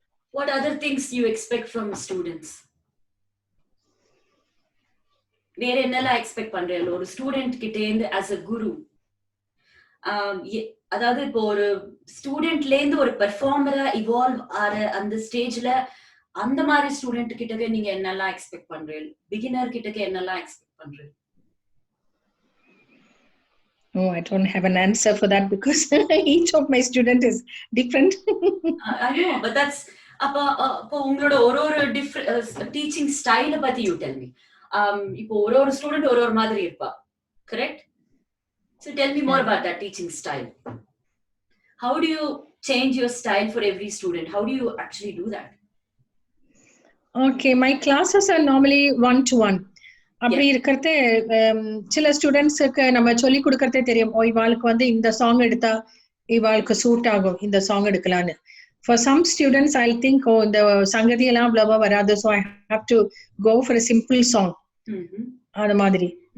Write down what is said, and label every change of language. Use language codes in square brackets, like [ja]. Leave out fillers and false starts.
[en] What other things you expect from students? [ta] வேற என்னெல்லாம் expect பண்றீங்க ஒரு ஸ்டூடெண்ட் கிட்ட இருந்து [en] as a guru? [ta] அதாவது இப்போ ஒரு ஸ்டூடெண்ட்ல இருந்து ஒரு பெர்ஃபார்மரா இவால்வ் ஆற அந்த ஸ்டேஜ்ல அந்த மாதிரி ஸ்டூடெண்ட் கிட்ட நீங்க என்னெல்லாம் எக்ஸ்பெக்ட் பண்றீங்க? பிகினர் கிட்ட என்னெல்லாம் எக்ஸ்பெக்ட் பண்றீங்க? [en] Oh, I don't have an answer for that because each of my student is different. I know, but that's [ta] அப்போ உங்களோட ஒரு [en] Teaching ஸ்டைல பத்தி you tell me. [ta] இப்போ ஒரு ஸ்டூடெண்ட் ஒரு மாதிரி இருப்பா, correct? [en] So tell me more about that teaching style. How do you change your style for every student? How do you actually do that? Okay, my classes are normally 1-to-1. [ta] அப்படி இருக்கிறது சில ஸ்டூடெண்ட்ஸுக்கு நம்ம சொல்லி கொடுக்கறதே தெரியும். இவாளுக்கு வந்து இந்த சாங் எடுத்தா இவாளுக்கு சூட் ஆகும், இந்த சாங் எடுக்கலான்னு. [en] For some students, I'll think, [ta] இந்த சங்கதி எல்லாம் அவ்வளவா வராது, [en] so I have to go for a simple song. [ta] அது மாதிரி.